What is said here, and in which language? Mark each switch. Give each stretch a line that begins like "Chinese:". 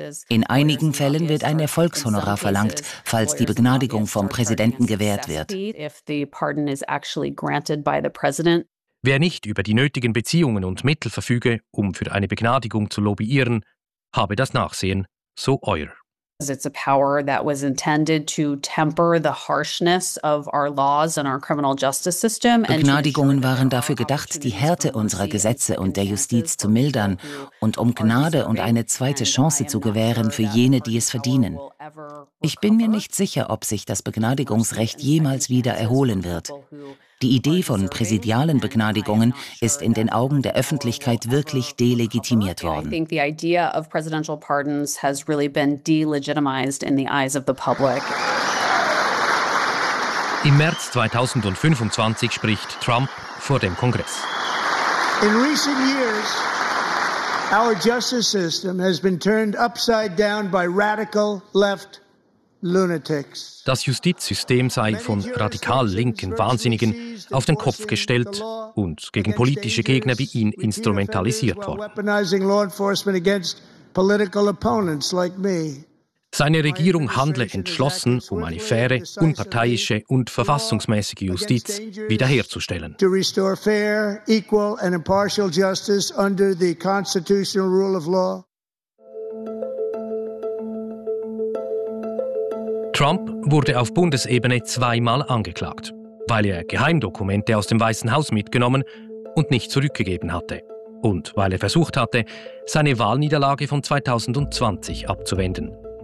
German: In einigen Fällen wird ein Erfolgshonorar verlangt, falls die Begnadigung vom Präsidenten gewährt wird. Wer nicht über die nötigen Beziehungen und Mittel verfüge, um für eine Begnadigung zu lobbyieren, habe das Nachsehen, so Heuer.
English: It's a power that was intended to temper the harshness of our laws and our criminal justice system.
German: Begnadigungen waren dafür gedacht, die Härte unserer Gesetze und der Justiz zu mildern und um Gnade und eine zweite Chance zu gewähren für jene, die es verdienen. Ich bin mir nicht sicher, ob sich das Begnadigungsrecht jemals wieder erholen wird. Die Idee von präsidialen Begnadigungen ist in den Augen der Öffentlichkeit wirklich delegitimiert worden.
English: I think the idea of presidential pardons has really been delegitimized in the eyes of the public.
German: Im März 2025 spricht Trump vor dem Kongress.
English: In recent years, our justice system has been turned upside down by radical left lunatics.
German: Das Justizsystem sei von radikal linken Wahnsinnigen auf den Kopf gestellt und gegen politische Gegner wie ihn instrumentalisiert worden. Seine Regierung handle entschlossen, um eine faire, unparteiische und verfassungsmäßige Justiz wiederherzustellen.
English: To restore fair, equal and impartial justice under the constitutional rule of law.
German: Trump wurde auf Bundesebene zweimal angeklagt, weil er Geheimdokumente aus dem Weißen Haus mitgenommen und nicht zurückgegeben hatte. Und weil er versucht hatte, seine Wahlniederlage von 2020 abzuwenden.